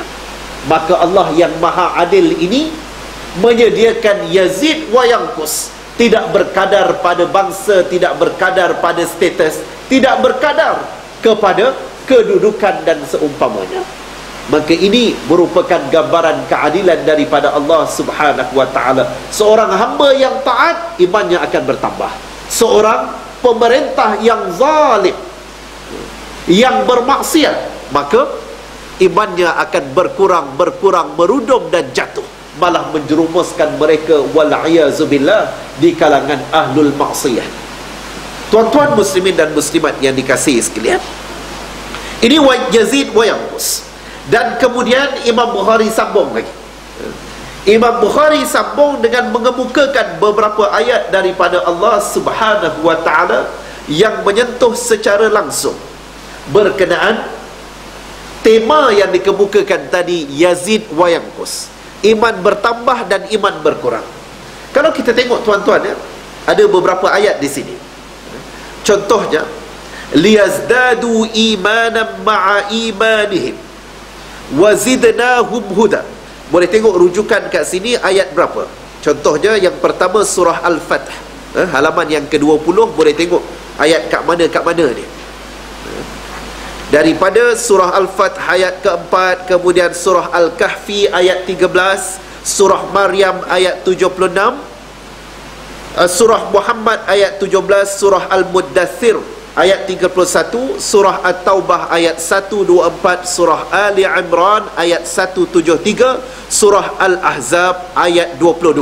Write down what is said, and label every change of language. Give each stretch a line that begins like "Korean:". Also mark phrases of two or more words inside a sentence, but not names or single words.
Malay: Maka Allah yang maha adil ini menyediakan
Arabic: يزيد وينقص,
Malay: tidak berkadar pada bangsa, tidak berkadar pada status, tidak berkadar kepada kedudukan dan seumpamanya. Maka ini merupakan gambaran keadilan daripada Allah
Arabic: سبحانه وتعالى.
Malay: Seorang hamba yang taat, imannya akan bertambah. Seorang pemerintah yang zalim, yang bermaksiat, maka imannya akan berkurang, merudum dan jatuh, malah menjerumuskan mereka wal'iyazubillah di kalangan
Arabic: أهل المعصية.
Malay: Tuan-tuan muslimin dan muslimat yang dikasihi sekalian, ini
Arabic: يزيد وينقص.
Malay: Dan kemudian Imam Bukhari sambung lagi. Imam Bukhari sambung dengan mengemukakan beberapa ayat daripada Allah
Arabic: سبحانه وتعالى
Malay: yang menyentuh secara langsung berkenaan tema yang dikemukakan tadi,
Arabic: يزيد وينقص,
Malay: iman bertambah dan iman berkurang. Kalau kita tengok tuan-tuan ya, ada beberapa ayat di sini. Contohnya,
Arabic: ليزدادوا إيمانا مع إيمانهم وزدناهم هدى.
Malay: Boleh tengok rujukan kat sini ayat berapa. Contohnya yang pertama surah Al-Fath, halaman yang ke-20. Boleh tengok ayat kat mana ni. Daripada surah Al-Fath ayat ke-4, kemudian surah Al-Kahfi ayat 13, surah Maryam ayat 76, surah Muhammad ayat 17, surah Al-Muddathir ayat 31, surah At-Taubah ayat 124, surah Ali Imran ayat 173, surah Al-Ahzab ayat 22.